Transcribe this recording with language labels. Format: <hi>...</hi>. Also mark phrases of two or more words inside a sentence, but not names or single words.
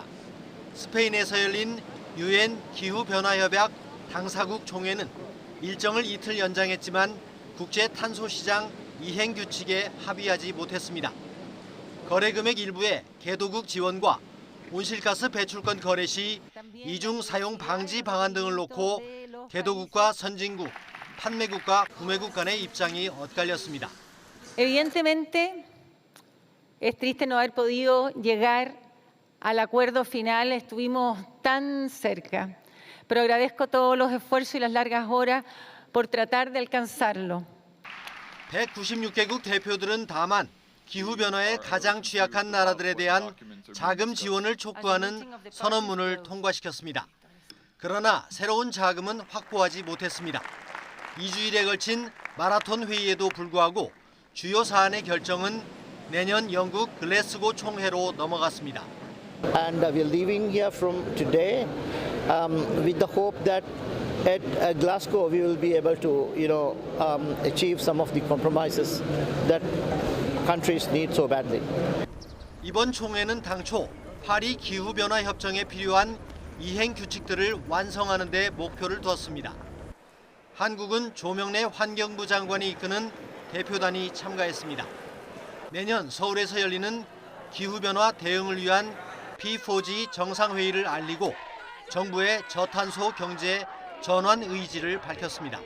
<ko>스페인에서 열린 UN 기후변화협약 당사국 총회는 일정을 이틀 연장했지만 국제 탄소시장 이행 규칙에 합의하지 못했습니다. 거래 금액 일부의 개도국 지원과 온실가스 배출권 거래 시 이중 사용 방지 방안 등을 놓고 개도국과 선진국, 판매국과 구매국 간의 입장이 엇갈렸습니다.</ko> <es>Evidentemente, es triste no haber podido llegar al acuerdo final. Estuvimos tan cerca, pero agradezco todos los esfuerzos y las largas horas por tratar de alcanzarlo.</es> <ko>196개국 대표들은 다만 기후변화에 가장 취약한 나라들에 대한 자금 지원을 촉구하는 선언문을 통과시켰습니다. 그러나 새로운 자금은 확보하지 못했습니다. 2주일에 걸친 마라톤 회의에도 불구하고 주요 사안의 결정은 내년 영국 글래스고 총회로 넘어갔습니다.</ko> <en>And we are leaving here from today with the hope that at Glasgow we will be able to, achieve some of the compromises that countries need so badly.</en> <ko>이번 총회는 당초 파리 기후변화 협정에 필요한 이행 규칙들을 완성하는 데 목표를 두었습니다. 한국은 조명래 환경부 장관이 이끄는 대표단이 참가했습니다. 내년 서울에서 열리는 기후변화 대응을 위한 P4G 정상회의를 알리고 정부의 저탄소 경제 전환 의지를 밝혔습니다.</ko>